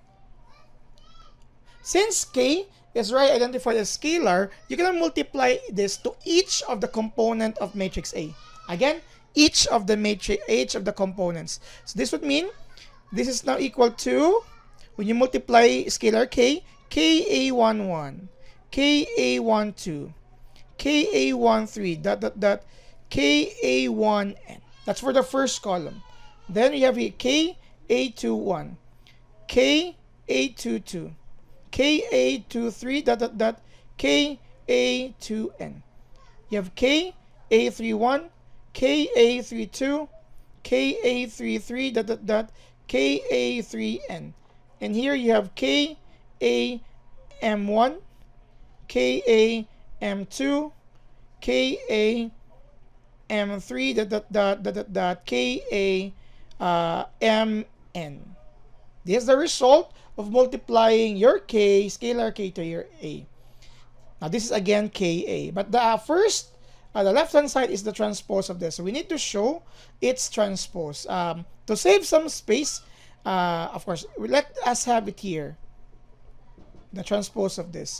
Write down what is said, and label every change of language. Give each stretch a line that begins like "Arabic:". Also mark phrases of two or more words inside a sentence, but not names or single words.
English: Since k is right identified as scalar, you can multiply this to each of the component of matrix A. Again, each of the components. So this would mean this is now equal to, when you multiply scalar k, ka11, ka12, ka13 dot dot dot ka1n. That's for the first column. Then we have here ka21, ka22, ka23 dot dot dot ka2n. You have ka31, ka32, ka33 dot dot dot ka3n. And here you have ka m1, ka m2, ka m3 dot dot dot dot dot dot ka mn. This is the result of multiplying your k, scalar k, to your a. Now this is again ka, but the first, the left hand side is the transpose of this. So we need to show its transpose. To save some space, of course, let us have it here, the transpose of this.